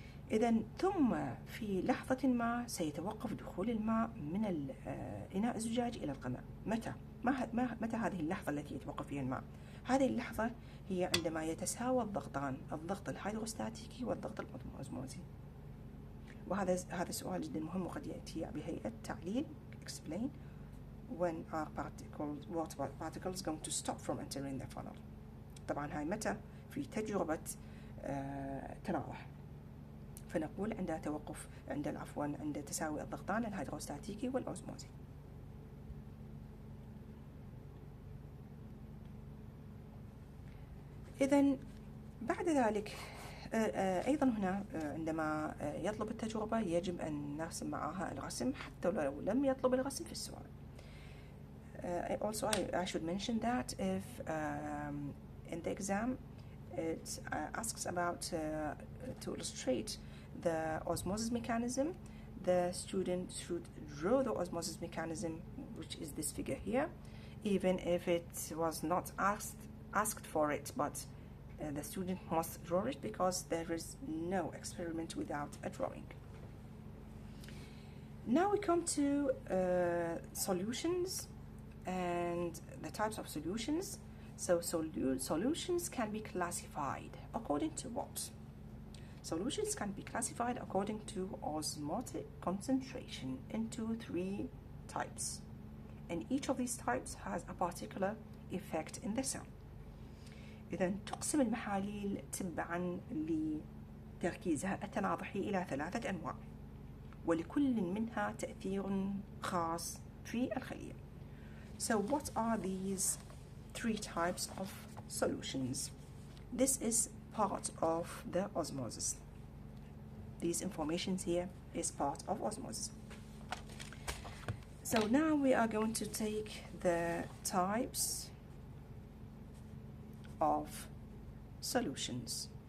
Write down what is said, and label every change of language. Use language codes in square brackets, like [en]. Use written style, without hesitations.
[ar] إذن ثم في لحظة ما سيتوقف دخول الماء من الإناء الزجاجي إلى القمع. متى هذه اللحظة التي يتوقف فيها الماء؟ هذه اللحظة هي عندما يتساوى الضغطان، الضغط الهيدروستاتيكي والضغط الأوزموزي. وهذا سؤال جدا مهم وقد يأتي بهيئة تعليل [en] explain when are water particles going to stop from entering the funnel. [ar] طبعا هاي متى؟ في تجربة تناضح، فنقول عند تساوي الضغطان الهيدروستاتيكي والأوزموزي. إذن بعد ذلك أيضا هنا عندما يطلب التجربة يجب أن نرسم معها الرسم حتى لو لم يطلب الرسم في السؤال. [en] Also I should mention that if in the exam it asks about to illustrate the osmosis mechanism, the student should draw the osmosis mechanism, which is this figure here, even if it was not asked for it, but the student must draw it because there is no experiment without a drawing. Now we come to solutions and the types of solutions. So solutions can be classified according to what? Solutions can be classified according to osmotic concentration into 3 types, and each of these types has a particular effect in the cell. [ar] إذا تقسم المحاليل تبعا لتركيزها التناضحي إلى 3 أنواع، ولكل منها تأثير خاص في الخلية. [en] So what are these 3 types of solutions? This is part of the osmosis. These informations here is part of osmosis. So now we are going to take the types of solutions.